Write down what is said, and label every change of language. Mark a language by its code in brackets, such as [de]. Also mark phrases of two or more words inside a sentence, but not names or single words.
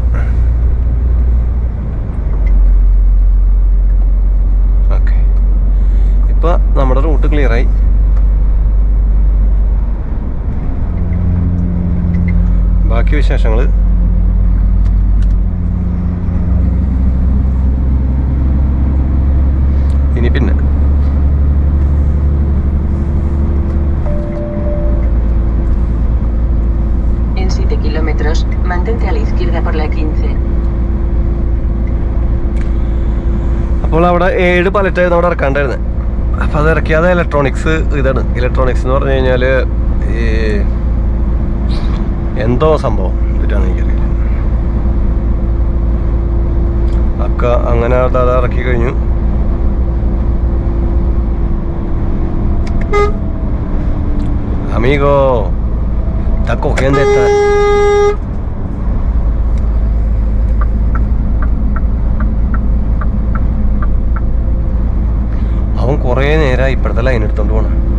[ml] ഓക്കെ, ഇപ്പം നമ്മുടെ റൂട്ട് ക്ലിയറായി. ബാക്കി വിശേഷങ്ങൾ ഇനി പിന്നെ. [es] En 7 kilómetros, mantente a la izquierda por la 15. [ml] അപ്പോൾ അവിടെ 7 പലറ്റായിരുന്നു അവിടെ ഇറക്കാണ്ടായിരുന്നത്. അപ്പോൾ അത് ഇറക്കിയത് ഇലക്ട്രോണിക്സ് ഇതാണ്. ഇലക്ട്രോണിക്സ് എന്ന് പറഞ്ഞു കഴിഞ്ഞാൽ ഈ എന്തോ സംഭവം ഇതാണെന്ന് എനിക്കറിയില്ല. ഒക്കെ അങ്ങനെ അത് ഇറക്കി കഴിഞ്ഞു. [es] Amigo, está cogiendo esta. [ml] അവൻ കുറേ നേരമായി ഇപ്പോഴത്തെ ലൈൻ എടുത്തോണ്ട് പോണം.